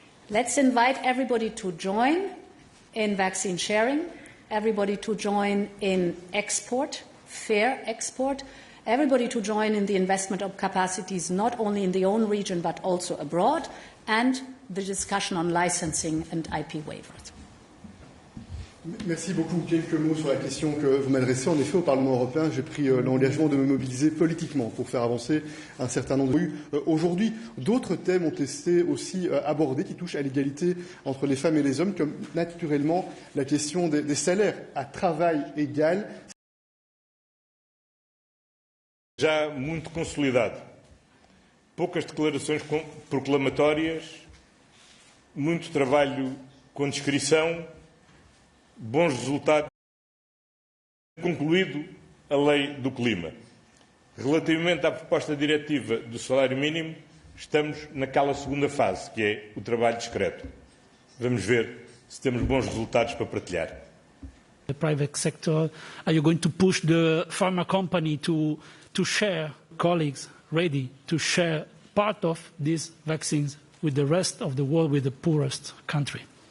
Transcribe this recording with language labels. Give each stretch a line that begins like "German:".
English: Let's invite everybody to join in vaccine sharing, everybody to join in export, fair export, everybody to join in the investment of capacities not only in the own region but also abroad, and the discussion on licensing and IP waivers.
French: Merci beaucoup. Quelques mots sur la question que vous m'adressez. En effet, au Parlement européen, j'ai pris l'engagement de me mobiliser politiquement pour faire avancer un certain nombre de... Aujourd'hui, d'autres thèmes ont été aussi abordés qui touchent à l'égalité entre les femmes et les hommes, comme naturellement la question des salaires à travail égal.
Portuguese: Já muito consolidado. Poucas declarações proclamatórias, muito trabalho com descrição, bons resultados. Concluído a lei do clima. Relativamente à proposta diretiva do salário mínimo, estamos naquela segunda fase, que é o trabalho discreto. Vamos ver se temos bons resultados para partilhar.
English: The private sector, are you going to push the pharma company to share, colleagues ready to share part of these vaccines with the rest of the world, with the poorest country?